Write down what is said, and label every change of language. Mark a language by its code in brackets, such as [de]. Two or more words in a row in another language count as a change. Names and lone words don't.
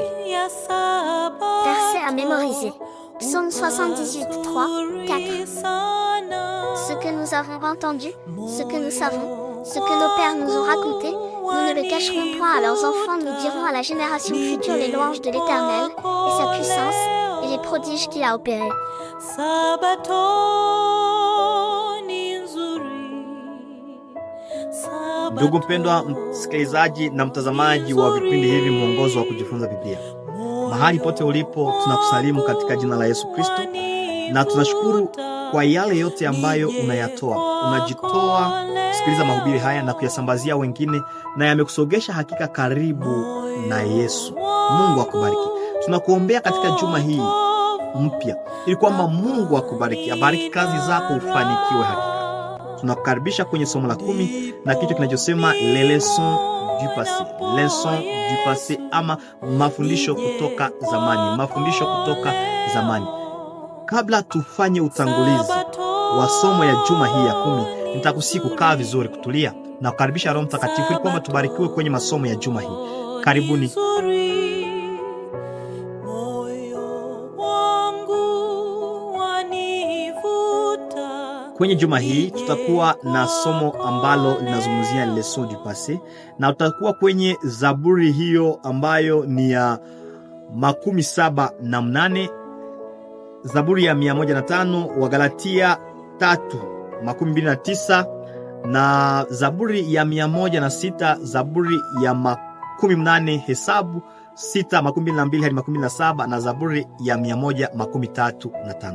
[fr] Versets à mémoriser. Psaume 78, 3, 4. Ce que nous avons entendu, ce que nous savons, ce que nos pères nous ont raconté, nous ne le cacherons point à leurs enfants, nous dirons à la génération future les louanges de l'Éternel, et sa puissance, et les prodiges qu'il a opérés. [sw] Ndugu mpendwa msikilizaji na mtazamaji wa vipindi hivi mwongozo wa kujifunza Biblia. Mahali pote ulipo tunakusalimu katika jina la Yesu Kristo na tunashukuru kwa yale yote ambayo unayatoa. Unajitoa kusikiliza mahubiri haya na kuyasambazia wengine na yamekusogesha hakika karibu na Yesu. Mungu akubariki. Tunakuombea katika juma hii mpya ili kwamba Mungu akubariki, abariki kazi zako, ufanikiwe hakika. Tunakukaribisha kwenye somo la 10 na kitu kinachosema [fr] les leçons du passé. Leçons du passé [sw] ama mafundisho kutoka zamani. Mafundisho kutoka zamani. Kabla tufanye utangulizi wa somo ya juma hii ya 10, nitakusihi kukaa vizuri, kutulia na kukaribisha Roho Mtakatifu ili kwamba tubarikiwe kwenye masomo ya juma hii. Karibuni. Kwenye juma hii tutakuwa na somo ambalo linazungumzia [fr] leçon du passé, [sw] na tutakuwa kwenye Zaburi hiyo ambayo ni ya 78, Zaburi ya 105, Wagalatia 3:29 na Zaburi ya 106, Zaburi ya 18, Hesabu 6:22 hadi 17 na Zaburi ya 135.